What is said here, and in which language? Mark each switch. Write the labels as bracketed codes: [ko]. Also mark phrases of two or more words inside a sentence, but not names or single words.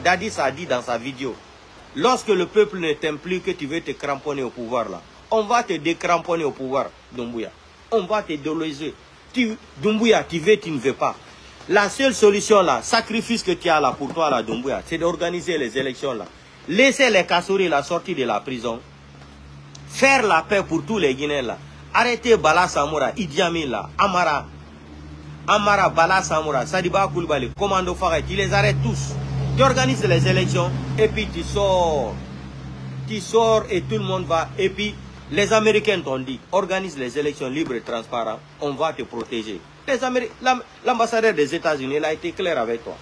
[fr] Dadis a dit dans sa vidéo, lorsque le peuple ne t'aime plus, que tu veux te cramponner au pouvoir là, on va te décramponner au pouvoir, Doumbouya. On va te déloger. Doumbouya, tu veux, tu ne veux pas. La seule solution là, sacrifice que tu as là pour toi là, Doumbouya, c'est d'organiser les élections là. Laisser les Kassouri la sortir de la prison. Faire la paix pour tous les Guinéens là. Arrêtez Bala Samoura, Idi Amin là, Amara, Bala Samoura, Sadiba Koulibaly, Commando Faré, tu les arrêtes tous. Tu organises les élections et puis tu sors. Tu sors et tout le monde va. Et puis les Américains t'ont dit, organise les élections libres et transparentes, on va te protéger. L'ambassadeur des États-Unis, il a été clair avec toi.